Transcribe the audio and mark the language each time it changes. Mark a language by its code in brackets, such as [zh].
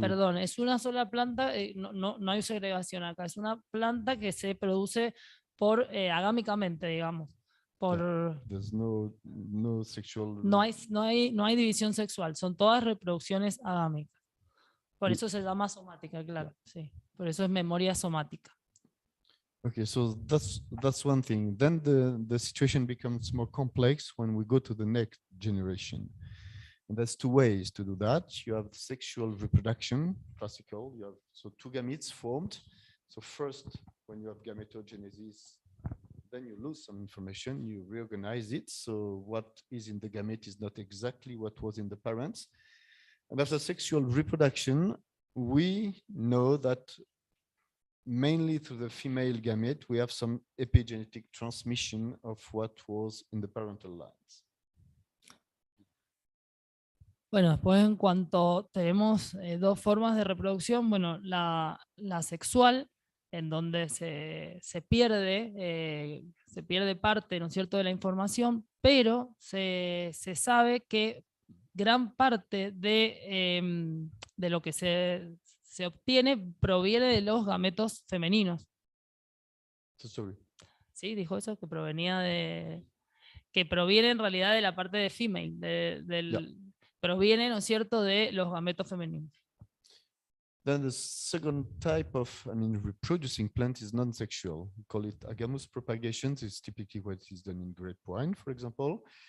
[es] Perdón, es una sola planta, no hay segregación acá, es una planta que se produce agámicamente, digamos. [en] There's no sexual. [es] No hay división sexual, son todas reproducciones agámicas. Por eso se llama somática, claro, sí. Por eso es memoria somática. [en] Okay, so that's one thing. Then the situation becomes more complex when we go to the next generation. And there's two ways to do that. You have sexual reproduction, classical. You have two gametes formed. So first, when you have gametogenesis, then you lose some information, you reorganize it. So what is in the gamete is not exactly what was in the parents. And after sexual reproduction, we know that mainly through the female gamete, we have some epigenetic transmission of what was in the parental lines. [es] Bueno, después en cuanto tenemos dos formas de reproducción, bueno, la sexual, en donde se pierde parte, ¿no es cierto?, de la información, pero se sabe que gran parte de lo que se obtiene proviene de los gametos femeninos. [en] Sorry. [es] Sí, dijo eso, que proviene en realidad de la parte de female, proviene, ¿no es cierto?, de los gametos femeninos. [en] Then the second type of, reproducing plant is non-sexual. We call it agamous propagation. It's typically what is done in grapevine, for example.